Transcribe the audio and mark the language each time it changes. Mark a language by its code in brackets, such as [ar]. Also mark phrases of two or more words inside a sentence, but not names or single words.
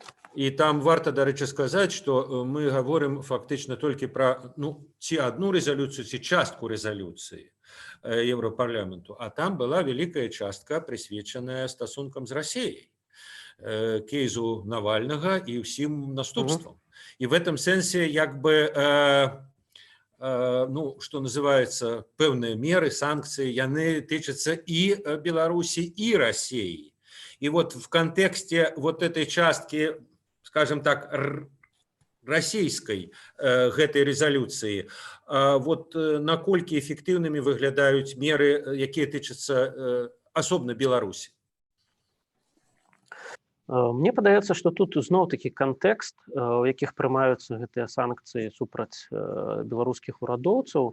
[be] І там варта, дарэчы, сказаць, што мы гаворым фактычна толькі пра ці адну рэзалюцыю, ці частку рэзалюцыі Еўрапарламенту, а там была вялікая частка прысвечаная стасункам з Расіяй, кейсу Навальнага і ўсім наступствам. І [ru] в этом [be] сэнсе як бы што называецца, пэўныя меры, санкцыі, яны тычацца і Беларусі, і Расіі. [ru] И вот в контексте вот этой частки, скажем так, российской [be] гэтай резолюции, вот наколькі эффективными выглядаюць меры, якія тычацца асобна Беларусі? Мне падаецца, што тут зноў-такі кантэкст, у якіх прымаюцца гэтыя санкцыі супраць беларускіх урадоўцаў,